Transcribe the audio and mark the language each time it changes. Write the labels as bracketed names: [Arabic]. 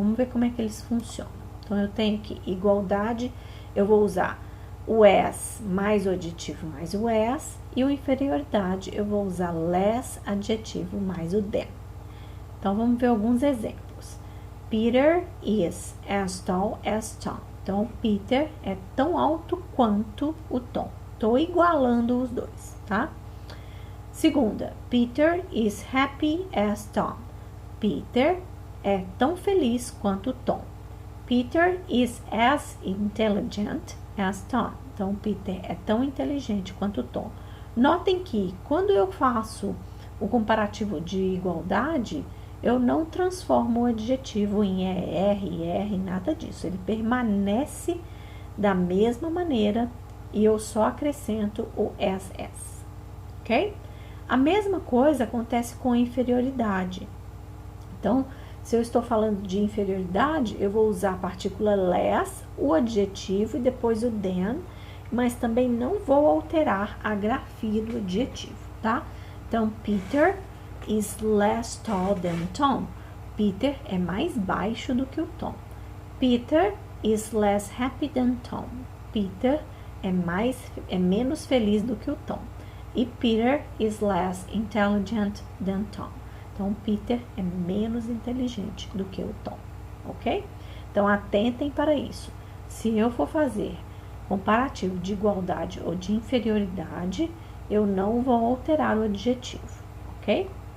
[Portuguese] Vamos ver como é que eles funcionam. Então, eu tenho aqui igualdade, eu vou usar o as mais o adjetivo mais o as, e o inferioridade eu vou usar less adjetivo mais o than. Então, vamos ver alguns exemplos. [English] Peter is as tall as Tom. [Portuguese] Então, Peter é tão alto quanto o Tom. Estou igualando os dois, tá? [English] Segunda, Peter is happy as Tom. [Portuguese] Peter é tão feliz quanto Tom. [English] Peter is as intelligent as Tom. [Portuguese] Então, Peter é tão inteligente quanto Tom. Notem que, quando eu faço o comparativo de igualdade, eu não transformo o adjetivo em ER, IR, nada disso. Ele permanece da mesma maneira e eu só acrescento o SS, ok? A mesma coisa acontece com inferioridade. Então, se eu estou falando de inferioridade, eu vou usar a partícula less, o adjetivo e depois o than, mas também não vou alterar a grafia do adjetivo, tá? [English] Então, Peter is less tall than Tom. [Portuguese] Peter é mais baixo do que o Tom. [English] Peter is less happy than Tom. [Portuguese] Peter é menos feliz do que o Tom. [English] E Peter is less intelligent than Tom. [Portuguese] Então, Peter é menos inteligente do que o Tom, ok? Então, atentem para isso. Se eu for fazer comparativo de igualdade ou de inferioridade, eu não vou alterar o adjetivo, ok?